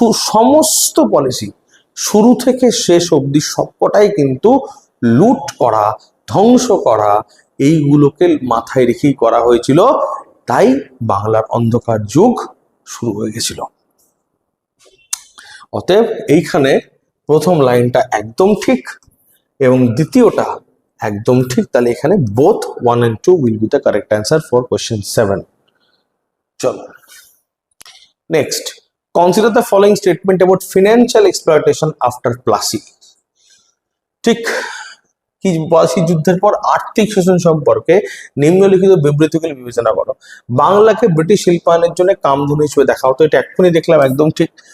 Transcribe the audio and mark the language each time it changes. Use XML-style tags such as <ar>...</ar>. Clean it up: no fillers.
<bn>সমস্ত পলিসি শুরু থেকে শেষ অবধি সবকটাই কিন্তু লুট করা, ধ্বংস করা, এইগুলোকে মাথায় রেখেই করা হয়েছিল। তাই বাংলার অন্ধকার যুগ শুরু হয়ে গেছিল। অতএব এইখানে প্রথম লাইনটা একদম ঠিক এবং দ্বিতীয়টা একদম ঠিক। তাহলে এখানে</bn> <en>Both 1 and 2 will be the correct answer for question 7. চলো next, consider the following statement about financial exploitation after Plassey.</en> <bn>ঠিক কি পলাশী যুদ্ধের পর আর্থিক শোষণ সম্পর্কে নিম্নলিখিত বিবৃতিগুলি বিবেচনা করো। বাংলাকে ব্রিটিশ শিল্পায়নের জন্য কামধেনু হিসেবে দেখা হতো, এটা এক্ষুনি দেখলাম একদম ঠিক।</bn>